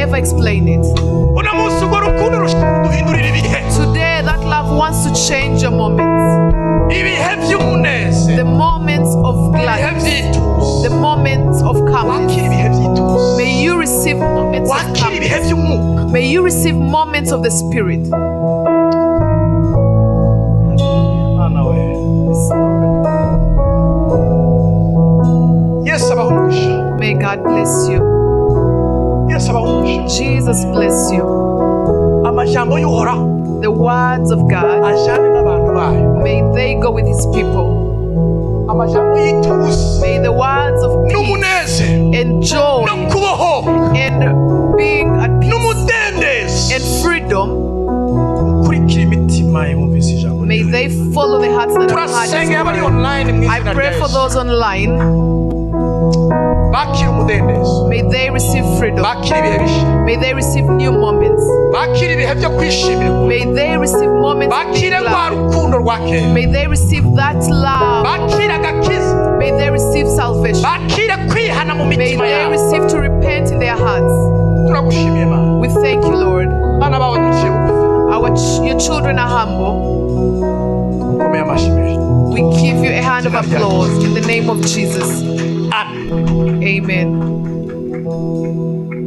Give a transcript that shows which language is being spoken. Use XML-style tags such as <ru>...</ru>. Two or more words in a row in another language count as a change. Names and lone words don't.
<en>explain it.</en> <rw>uno munsi urwo rukundo rushaka kuduhindurira ibihe.</rw> <en>Today, that love wants to change your moments.</en> <rw>ibihe by'umunezero,</rw> <en>The moments of</en> <rw>ibihe</rw> <en>gladness,</en> <rw>by'ituze,</rw> <en>the moments of</en> <rw>wakira</rw> <en>calmness.</en> <rw>ibihe by'ituze,</rw> <en>May you receive moments of</en> <rw>wakira ibihe</rw> <en>calmness.</en> <rw>by'umwuka.</rw> <en>May you receive moments of the Spirit.</en> <rw>Mwana we, Yesu abahe umugisha,</rw> <en>May God bless you.</en> <rw>Yesu abahe umugisha.</rw> <en>Jesus bless you.</en> <rw>amajambo y'uhoraho</rw> <en>The words of God,</en> <rw>ajyane n'abantu bayo,</rw> <en>may they go with His people.</en> <rw>amajambo y'ituze</rw> <en>May the words of peace</en> <rw>n'umunezero</rw> <en>and joy</en> <rw>no kuboho</rw> <en>and being at peace</en> <rw>n'umudendezo</rw> <en>and freedom,</en> <rw>ukurikira imitima yumvise ijambo.</rw> <en>may they follow the hearts that have heard</en> <rw>turasengera</rw> <en>His</en> <rw>abari</rw> <en>word.</en> <rw>online mu</rw> <en>I</en> <rw>izina</rw> <en>pray</en> <rw>rya</rw> <en>for</en> <rw>Yesu,</rw> <en>those online,</en> <rw>bakira umudendezo,</rw> <en>may they receive freedom.</en> <rw>bakira ibihe bishya,</rw> <en>May they receive new moments.</en> <rw>bakira ibihe byo kwishimira,</rw> <en>May they receive moments of being</en> <rw>bakire rwa</rw> <en>glad.</en> <rw>rukundo rwa kera,</rw> <en>May they receive that love.</en> <rw>bakira agakiza,</rw> <en>May they receive salvation.</en> <rw>bakire kwihana mu</rw> <en>May</en> <rw>mitima</rw> <en>they</en> <rw>yabo.</rw> <en>receive to repent in their hearts.</en> <rw>turagushimiye Mana,</rw> <en>We thank you, Lord.</en> <rw>bana bawe duciye bugufi,</rw> <en>Your children are humble.</en> <rw>ukomeye amashyi menshi.</rw> <en>We give you a hand of applause in the name of Jesus. Amen. Amen.</en>